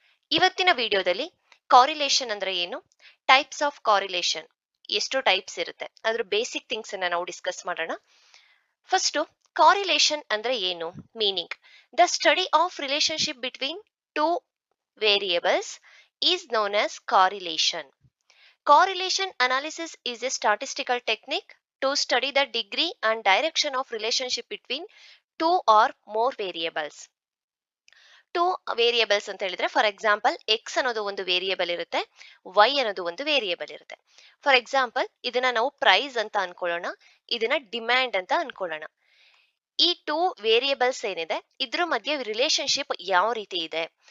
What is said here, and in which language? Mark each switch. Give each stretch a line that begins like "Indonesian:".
Kannada: ಇವತ್ತಿನ ವಿಡಿಯೋದಲ್ಲಿ ಕಾರಿಲೇಷನ್ ಅಂದ್ರೆ ಏನು, ಟೈಪ್ಸ್ ಆಫ್ ಕಾರಿಲೇಷನ್ ಎಷ್ಟು ಟೈಪ್ಸ್ ಇರುತ್ತೆ, ಅದ್ರ ಬೇಸಿಕ್ ಥಿಂಗ್ಸ್ ಅನ್ನ ನಾವು ಡಿಸ್ಕಸ್ ಮಾಡೋಣ.
English: first correlation
Kannada: ಅಂದ್ರೆ ಏನು,
English: Meaning the study of relationship between two variables is known as correlation. Correlation analysis is a statistical technique to study the degree and direction of relationship between two or more variables.
Kannada: Two variables ಅಂತ ಹೇಳಿದ್ರೆ for example X ಅನ್ನೋದು ಒಂದು variable ಇರುತ್ತೆ, Y ಅನ್ನೋದು ಒಂದು variable ಇರುತ್ತೆ. For example ಇದನ್ನ ನಾವು ಪ್ರೈಸ್ ಅಂತ ಅನ್ಕೊಳ್ಳೋಣ, ಇದನ್ನ ಡಿಮ್ಯಾಂಡ್ ಅಂತ ಅನ್ಕೊಳ್ಳೋಣ. ಈ ಟೂ ವೇರಿಯೇಬಲ್ಸ್ ಏನಿದೆ ಇದ್ರ ಮಧ್ಯೆ ರಿಲೇಶನ್ಶಿಪ್ ಯಾವ ರೀತಿ ಇದೆ.